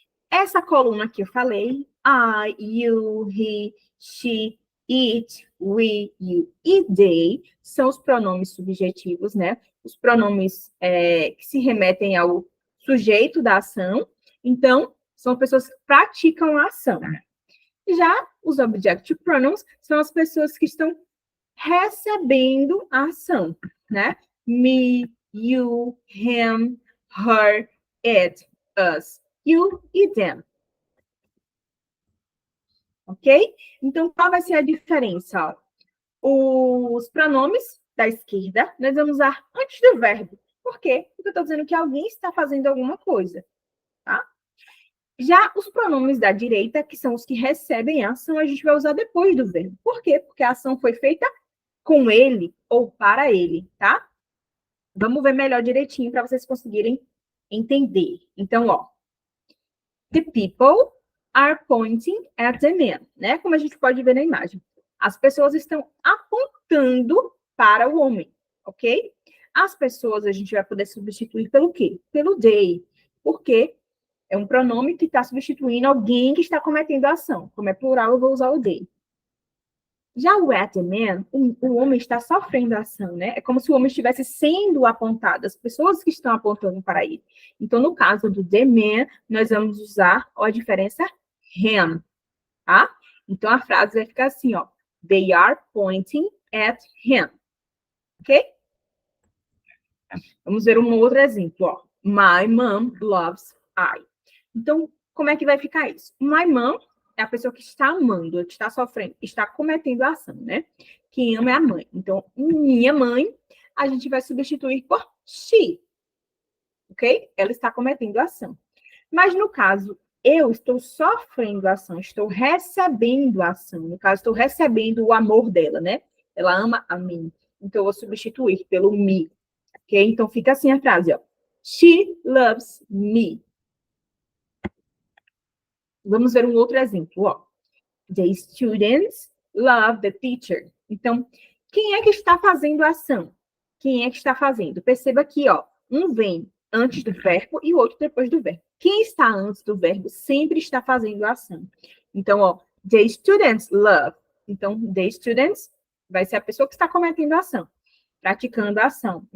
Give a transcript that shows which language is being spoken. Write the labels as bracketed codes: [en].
[pt] Essa coluna que eu falei, [en] I, you, he, she, it, we, you [pt] e they, são os pronomes subjetivos, né? Os pronomes que se remetem ao sujeito da ação. Então, são pessoas que praticam a ação. Já os objective pronouns são as pessoas que estão recebendo a ação, né? [en] Me, you, him, her, it, us, you e them. [pt] Ok? Então, qual vai ser a diferença? Os pronomes da esquerda, nós vamos usar antes do verbo. Por quê? Porque eu estou dizendo que alguém está fazendo alguma coisa, tá? Já os pronomes da direita, que são os que recebem a ação, a gente vai usar depois do verbo. Por quê? Porque a ação foi feita com ele ou para ele, tá? Vamos ver melhor direitinho para vocês conseguirem entender. Então, ó. [en] The people are pointing at the man, né? [pt] Como a gente pode ver na imagem. As pessoas estão apontando para o homem, ok? As pessoas a gente vai poder substituir pelo quê? Pelo they. Porque é um pronome que está substituindo alguém que está cometendo a ação. Como é plural, eu vou usar o they. Já o at the man, o homem está sofrendo a ação, né? É como se o homem estivesse sendo apontado, as pessoas que estão apontando para ele. Então, no caso do the man, nós vamos usar a diferença him, tá? Então, a frase vai ficar assim, ó. [en] They are pointing at him. [pt] Ok? Vamos ver um outro exemplo, ó. [en] My mom loves I. [pt] Então, como é que vai ficar isso? [en] My mom [pt] é a pessoa que está amando, que está sofrendo, está cometendo a ação, né? Quem ama é a mãe. Então, minha mãe, a gente vai substituir por she. Ok? Ela está cometendo a ação. Mas, no caso, eu estou sofrendo a ação, estou recebendo a ação. No caso, estou recebendo o amor dela, né? Ela ama a mim. Então, eu vou substituir pelo me. Ok? Então, fica assim a frase, ó. [en] She loves me. [pt] Vamos ver um outro exemplo, ó. [en] The students love the teacher. [pt] Então, quem é que está fazendo a ação? Quem é que está fazendo? Perceba aqui, ó. Um vem antes do verbo e o outro depois do verbo. Quem está antes do verbo sempre está fazendo a ação. Então, ó, [en] the students love. [pt] Então, the students vai ser a pessoa que está cometendo a ação, praticando a ação.